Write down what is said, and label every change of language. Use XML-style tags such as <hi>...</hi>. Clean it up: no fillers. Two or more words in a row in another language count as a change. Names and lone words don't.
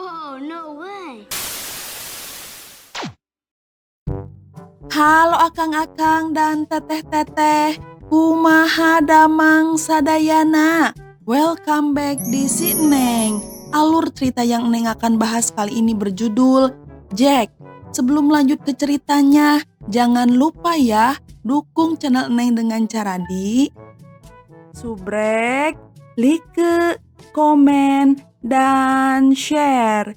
<en>Oh, no way.</en> <su>Halo akang-akang dan teteh-teteh, kumaha damang sadayana.</su> <en>Welcome back di si Neng.</en> <id>Alur cerita yang Neng akan bahas kali ini berjudul Jack. Sebelum lanjut ke ceritanya, jangan lupa ya dukung channel Neng dengan cara di subrek, like, komen, dan share.</id>